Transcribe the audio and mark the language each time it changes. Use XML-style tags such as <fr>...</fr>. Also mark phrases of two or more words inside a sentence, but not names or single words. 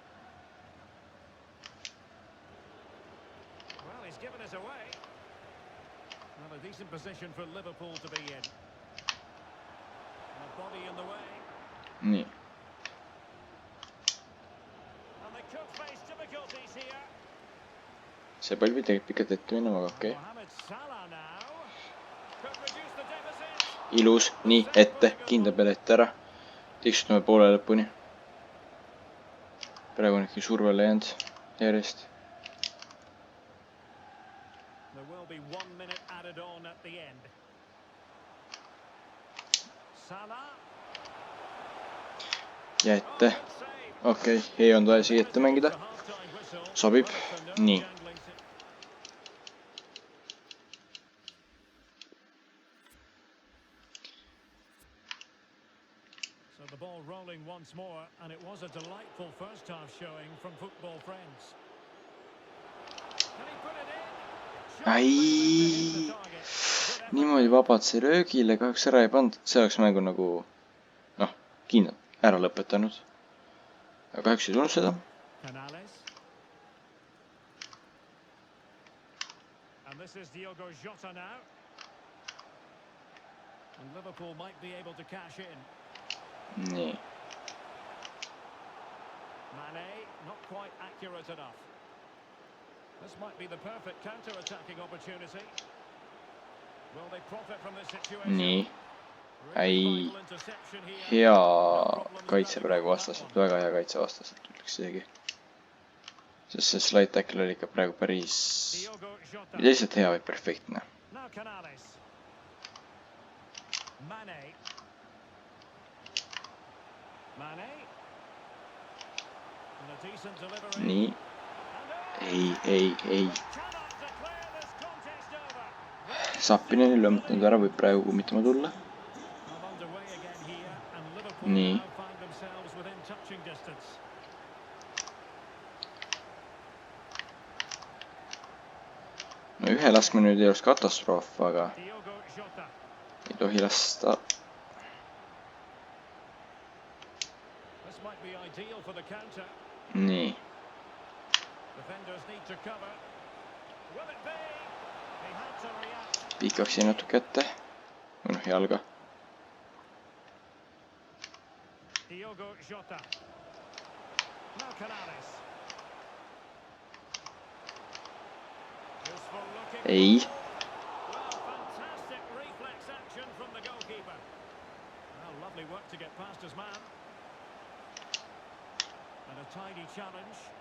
<en>Well, he's given us away. Well, a decent position for Liverpool to be in. And a body in the way.</en> <et>Nii.</et> <en>And could face difficulties here.</en> <et>See pall pidi pikalt ette minema, aga okei.</et> <en>Mohamed Salah now could reduce the deficit.</en> <et>Ilus, nii, ette, kindla peale ette ära. Tiksutame poole lõpuni. Praegu on ikka survele jäänud järjest.</et> <en>There will be 1 minute added on at the end. Salah.</en> <et>Ja ette. Okei, ei on vaja siia ette mängida. Sobib. Nii.</et> <en>So the ball rolling once more, and it was a delightful first half showing from Football Friends. Can he put it in?</en> <et>Ai. Niimoodi vabalt see löögile kahjuks ära ei pandud. See oleks mängu nagu, noh, kindlalt ära lõpetanud. Aga kahjuks ei tulnud seda.</et> <en>Canales. And this is Diogo Jota now. And Liverpool might be able to cash in.</en> <et>Nii.</et> <en>Mane, not quite accurate enough. This might be the perfect counter-attacking opportunity. Will they profit from this situation?</en> <et>Nii.</et> <en>Really</en> <et>Ai.</et> <en>vital interception here.</en> <et>Hea kaitse praegu vastaselt. Väga hea kaitse vastaselt ütleks isegi. Sest see</et> <en>slide tackle</en> <et>oli ikka praegu päris Diogo Jota. lihtsalt hea või perfektne.</et> <en>Now Canales. Mane. Mane. And a decent delivery.</en> <et>Nii.</et> <en>And</en> <et>Ei.</et> <en>cannot declare this contest over.</en> <et>Sappinen ei löömutanud ära, võib praegu kummitama tulla.</et> <en>Well underway again here, and Liverpool</en> <et>Nii.</et> <en>now find themselves within touching distance.</en> <et>No ühe laskmine nüüd ei oleks katastroof, aga Diogo Jota. ei tohi lasta.</et> <en>This might be ideal for the counter.</en> <et>Nii.</et> <en>Defenders need to cover. Will it be? He had to react.</en> <et>Pikaks jäi natuke ette. Või noh, jalga. Diogo Jota.</et> <en>Now Canales. Useful looking.</en> <et>Ei.</et> <en>Well, fantastic reflex action from the goalkeeper. Well, lovely work to get past his man. And a tidy challenge.</en>